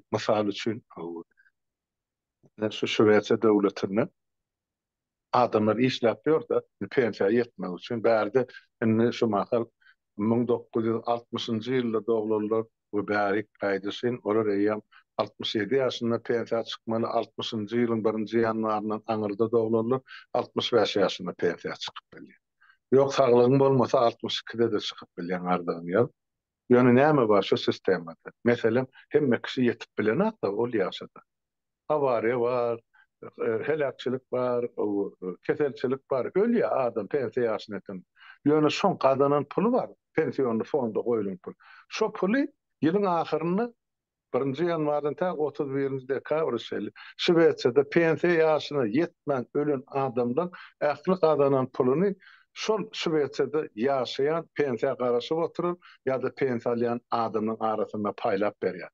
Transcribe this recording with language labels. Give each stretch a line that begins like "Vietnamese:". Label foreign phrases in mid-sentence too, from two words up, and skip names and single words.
Turkmen: Mysal üçin şu Şweýçe döwletine adamlar işläpýär da pensiýa ýetmek üçin bärde indi şu mahal 1960-njy ýylda doglanlar bu bärik gaýdysyn olar eýem 67 ýaşynda pensiýa çykmaly 60-njy ýylyň 1-nji ýanwaryndan aňyrda doglanlar 65 ýaşynda pensiýa çykyp bilýär. Ýok saglygyň bolmasa 62-de de çykyp bilýän ardan ýa. Ýöne näme bar şu sistemde? Meselem hemme kişi ýetip bilen hatda ol ýaşada. Avariya var, helakçılık var, keselçilik var. Ölýär adam pensiýa ýaşynyň. Ýöne şoň kazanan pulu var. Pensiýonly fonda goýulan pul. Şo puly ýylyň ahyryny 1-nji ýanwardan ta 31-nji dekabr Şweýçede pensiýa ýaşyna ýetmän ölen adamdan ähli kazanan puluny şol Şweýçede ýaşaýan pensiýa garaşyp oturup ýa-da pensiýalayan adamyň arasynda paýlap berýär.